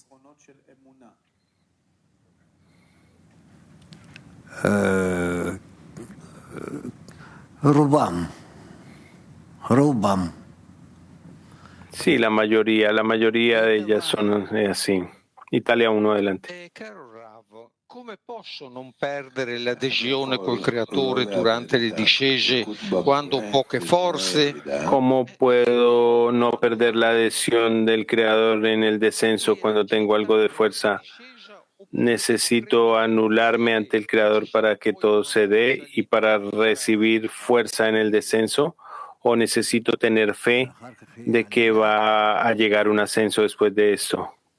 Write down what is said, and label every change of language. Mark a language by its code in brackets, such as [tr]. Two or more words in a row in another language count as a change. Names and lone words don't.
[es] Rubam. Sí, la mayoría de ellas son así. Italia 1, adelante. [it] Come posso non perdere l'adesione col creatore durante le discese quando ho poche forze? [es] ¿Cómo puedo no perder la adhesión del creador en el descenso cuando tengo algo de fuerza? ¿Necesito anularme ante el Creador para que todo se dé y para recibir fuerza en el descenso? ¿O necesito tener fe de que va a llegar un ascenso después de esto?